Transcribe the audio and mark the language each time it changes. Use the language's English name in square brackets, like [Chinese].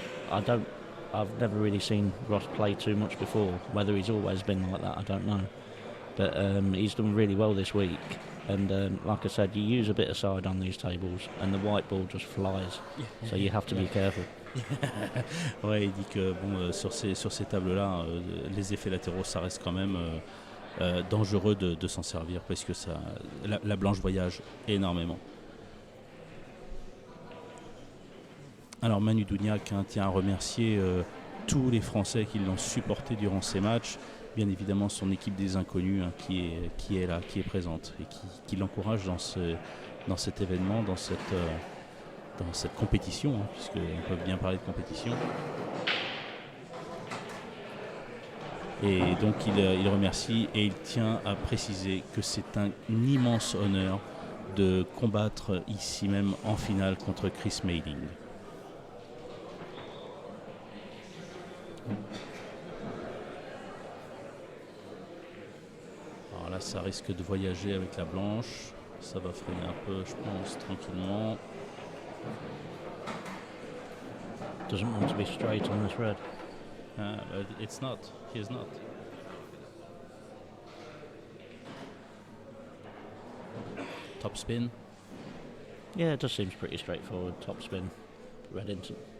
[English] I've never really seen Ross play too much before. Whether he's always been like that, I don't know. But he's done really well this week. And like I said, you use a bit of side on these tables and the white ball just flies. Yeah. So you have to be careful. [French] Ouais, il dit que sur ces tables-là, les effets latéraux, ça reste quand même dangereux de s'en servir, parce que la blanche voyage énormément. Alors Manu Dougnac tient à remercier tous les Français qui l'ont supporté durant ces matchs, bien évidemment son équipe des inconnus qui est là, qui est présente et qui l'encourage dans cet événement, dans cette compétition, puisqu'on peut bien parler de compétition. Et donc il remercie et il tient à préciser que c'est un immense honneur de combattre ici même en finale contre Chris Melling. Alors là, ça risque de voyager avec la blanche. Ça va freiner un peu, je pense, tranquillement. [English] Doesn't want to be straight on this red. But it's not. He is not. Top spin. Yeah, it just seems pretty straightforward. Top spin, red into